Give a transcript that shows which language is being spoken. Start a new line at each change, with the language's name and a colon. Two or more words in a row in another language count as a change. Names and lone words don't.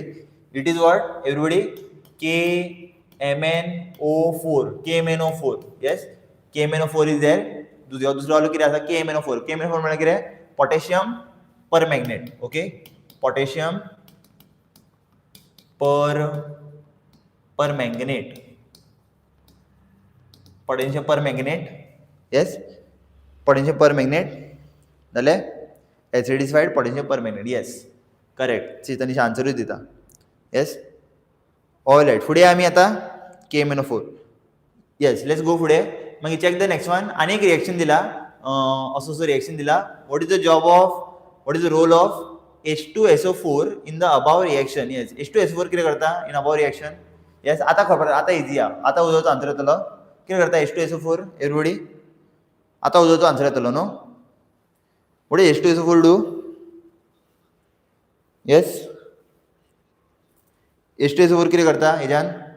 English: It is what, everybody? KMnO4. KMnO4. Yes, KMnO4 is there.
Konkani: दुसरो वालो कितें आसा? KMnO4. KMnO4 म्हळ्यार कितें?
English: potassium permanganate. OK, potassium permanganate. potassium permanganate. yes, potassium permanganate जालें. acidified potassium permanganate. yes, correct. चेतनीश
Konkani: आन्सरूच दिता.
English: yes, all right.
Konkani: फुडें आमी आतां KMnO4.
English: yes, let's go
Konkani: फुडें.
English: मागीर check the next one.
Konkani: आनी एक रिएक्शन दिला, असो रिएक्शन दिला.
English: what is the role of H2SO4 in the above reaction? yes, H2SO4
Konkani: कितें करता
English: in above reaction?
Konkani: येस, आतां खबर, आतां इजी आहा. आतां उजोचो आन्सर येतलो. कितें करता H2SO4? एवरीबडी आतां उजोचो आन्सर येतलो न्हू.
English: What does H2SO4 do? Yes, H2SO4
Konkani: कितें करता हेज्यान?